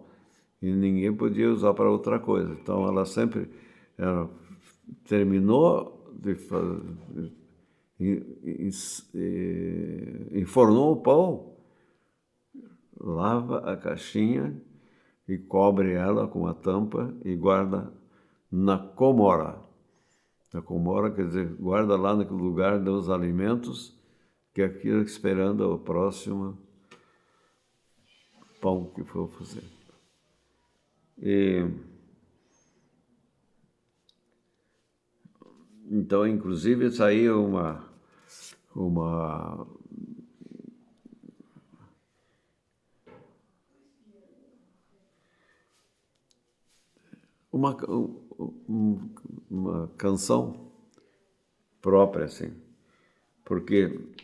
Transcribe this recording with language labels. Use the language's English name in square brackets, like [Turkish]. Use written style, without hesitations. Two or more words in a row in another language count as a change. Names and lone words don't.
[Portuguese] E ninguém podia usar para outra coisa. Então, ela terminou de fazer, enfornou o pão, lava a caixinha e cobre ela com a tampa e guarda na comora. Na comora quer dizer, guarda lá no lugar dos alimentos, que é aquilo esperando o próximo pão que for fazer. Então, inclusive, saiu uma uma, uma canção própria, assim, porque